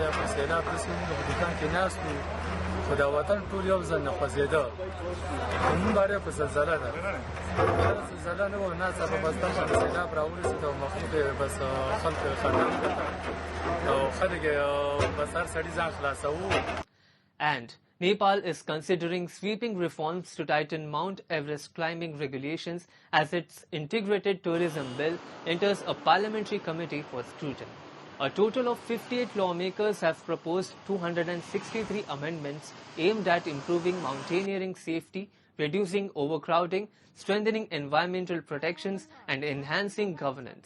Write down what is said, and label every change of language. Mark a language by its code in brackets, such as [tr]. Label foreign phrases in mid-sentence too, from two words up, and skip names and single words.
[ps] په سیلاب داسې موږ په دوکان کې ناست وو خو د وطن ټول یو ځل نه خوځېده. موږ اړې په زلزله ده زلزله نه وه ناڅاپه بس دغه سیلاب راورسېد او مخلوق یې بس خلک یې خطر کړه او خلک یې بس هر سړي ځان خلاصوو. [en] And Nepal is considering sweeping reforms to tighten Mount Everest climbing regulations as its integrated tourism bill enters a parliamentary committee for scrutiny. A total of 58 lawmakers have proposed 263 amendments aimed at improving mountaineering safety, reducing overcrowding, strengthening environmental protections, and enhancing governance.